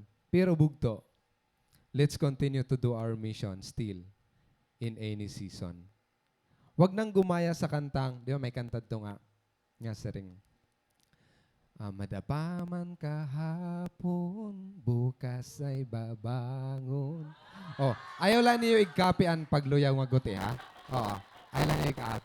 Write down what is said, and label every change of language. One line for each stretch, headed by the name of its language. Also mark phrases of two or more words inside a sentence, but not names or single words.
Hiligaynon: Pero bugto,
English: let's continue to do our mission still in any season.
Filipino: Wag nang gumaya sa kantang, di ba may kanta to nga sa ring. Madapaman kahapon, bukas ay babangon.
Hiligaynon: Oh, ayaw lang niyo i-copy ang pagluyaw nga guti, ha? Oo, ayaw lang niyo i-copy.